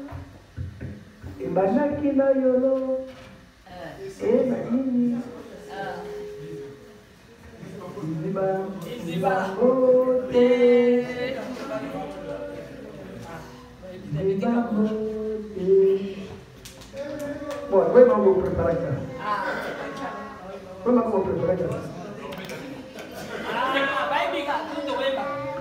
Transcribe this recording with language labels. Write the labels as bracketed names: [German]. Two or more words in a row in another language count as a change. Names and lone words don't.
[Lingala] Ibanaki na yolo. Na nini? Iziba bote. Iziba bote. [Portuguese] Bom, foi mal vou preparar aqui. Foi mal vou preparar aqui. Vai brigar, tudo bem, pá.